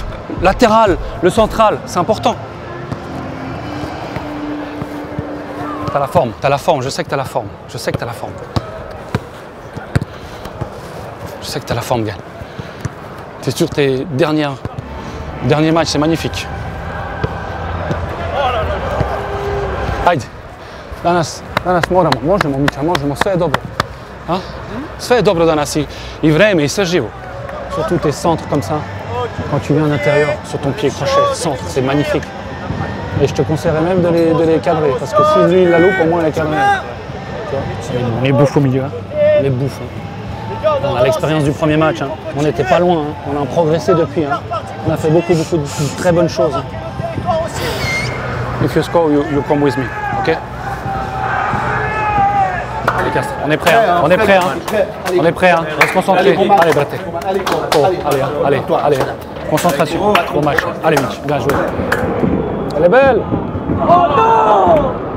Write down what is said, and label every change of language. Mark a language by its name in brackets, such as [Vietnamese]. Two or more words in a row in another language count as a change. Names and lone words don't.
[French] Latéral, le central, c'est important. T'as la forme, je sais que t'as la forme. Je sais que t'as la forme. Je sais que t'as la forme, gars. T'es sur tes derniers matchs, c'est magnifique. Haydi. [Serbian] Danas možemo Mića, možemo, sve je dobro. [French] Hein? [Serbian] Sve je dobro danas i vreme i sve živo. [French] Surtout tes centres comme ça. Quand tu viens à l'intérieur, sur ton pied crochet, centre, c'est magnifique. Et je te conseillerais même de les cadrer, parce que si lui il la loupe, au moins il est cadré. On est bouffes au milieu, hein. On est bouffes. Hein. On a l'expérience du premier match, hein. On n'était pas loin, hein. On a progressé depuis. Hein. On a fait beaucoup de très bonnes choses. Hein. [English] If you score, you come with me, ok? [French] Allez Castres, on est prêt, hein. On est prêt, hein. On est prêt, hein. Reste concentré. Allez, Braté. Oh, allez. Concentration, au match. Allez, Mitch, bien joué. Elle est belle. Oh non!